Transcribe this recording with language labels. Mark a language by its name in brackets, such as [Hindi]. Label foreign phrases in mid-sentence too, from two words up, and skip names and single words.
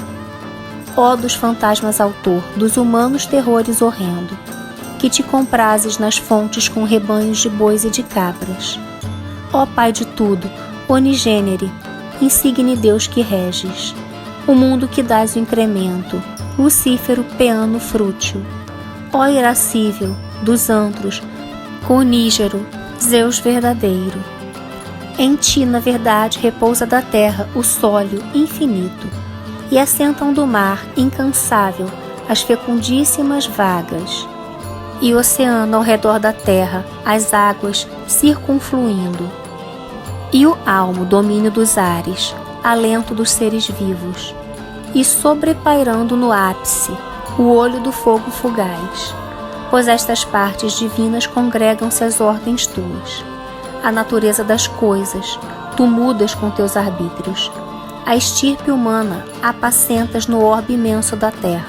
[Portuguese] Ó dos fantasmas autor, dos humanos terrores horrendo, que te comprases nas fontes com rebanhos de bois e de cabras. Ó Pai de tudo, onigênere, insigne Deus que reges, o mundo que dás o incremento, Lucífero peano frútil. Ó irascível, dos antros, conígero, Zeus verdadeiro. Em ti, na verdade, repousa da terra o sólio infinito, e assentam do mar, incansável, as fecundíssimas vagas, e o oceano ao redor da terra, as águas circunfluindo, e o almo, domínio dos ares, alento dos seres vivos, e sobrepairando no ápice, o olho do fogo fugaz, pois estas partes divinas congregam-se às ordens tuas, a natureza das coisas, tu mudas com teus arbítrios, a estirpe humana apacentas no orbe imenso da terra.